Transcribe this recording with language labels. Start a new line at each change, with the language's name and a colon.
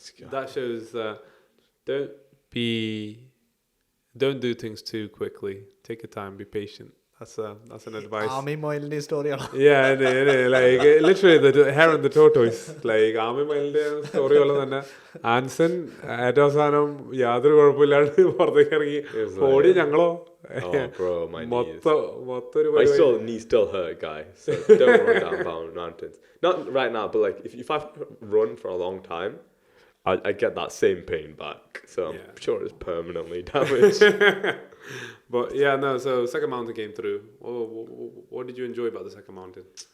English: That shows don't do things too quickly. Take your time, be patient. That's an advice. Army moilde story. Yeah, like literally the hare and the tortoise. Like army moilde story all that.
Malayalam: Anson, Adasanam, യാതൊരു കുഴപ്പമില്ലാണ്ട് പുറത്തേക്ക് ഇറങ്ങി ഓടി ഞങ്ങളോ.
English: Oh, bro, my knees. My knee still hurt, guy. So don't run down mountains. Not right now, but like if I've run for a long time, I get that same pain back. So I'm sure it's permanently damaged. But yeah, no. So second mountain came through. What did you enjoy about the second mountain?